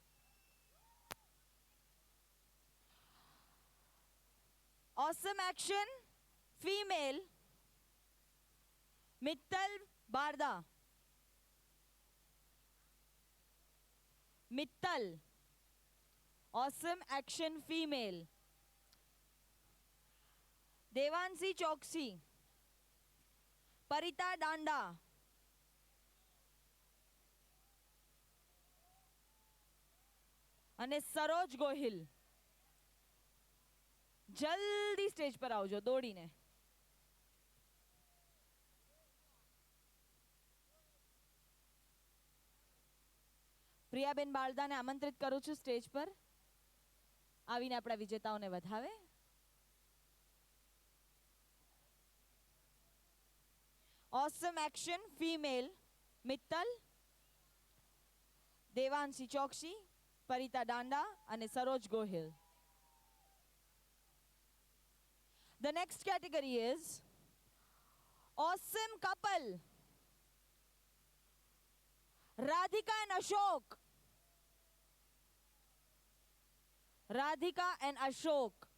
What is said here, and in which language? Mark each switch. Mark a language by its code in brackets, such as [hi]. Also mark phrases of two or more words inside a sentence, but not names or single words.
[en] Awesome action, female, Mittal Barda. Mittal. Awesome action, female. Devansi Choksi. Parita Danda. [gu] અને સરોજ ગોહિલ. જલ્દી સ્ટેજ પર આવજો દોડીને. પ્રિયાબેન બાળદાને આમંત્રિત કરું છું સ્ટેજ પર આવીને આપણા વિજેતાઓને વધાવે. [en] Awesome action, female, [gu] મિત્તલ, દેવાંશી ચોકસી, પરિતા દાંડા અને સરોજ ગોહિલ. [en] The next category is awesome couple. Radhika and Ashok. Radhika and Ashok.